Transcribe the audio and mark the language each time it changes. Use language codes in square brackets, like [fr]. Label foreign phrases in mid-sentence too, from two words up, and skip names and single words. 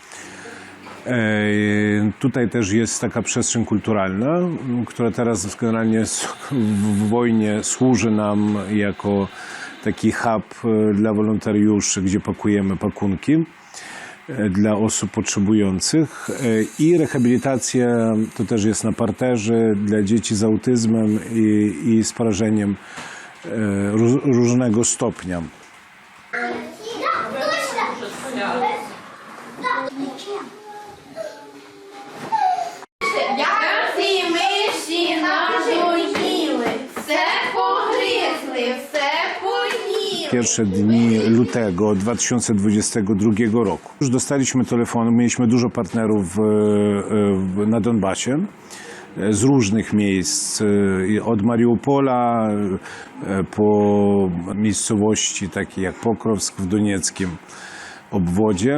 [pl] Tutaj też jest taka przestrzeń kulturalna, która teraz generalnie w wojnie służy nam jako taki hub dla wolontariuszy, gdzie pakujemy pakunki dla osób potrzebujących. I rehabilitacja to też jest na parterze dla dzieci z autyzmem i z porażeniem różnego stopnia. [uk] Як ці миші надоїли, все pogryzły, все поїли. [pl] Pierwsze dni lutego 2022 roku. Już dostaliśmy telefonu, mieliśmy dużo partnerów na Donbasie z różnych miejsc, od Mariupola po miejscowości takie jak Pokrowsk w donieckim obwodzie.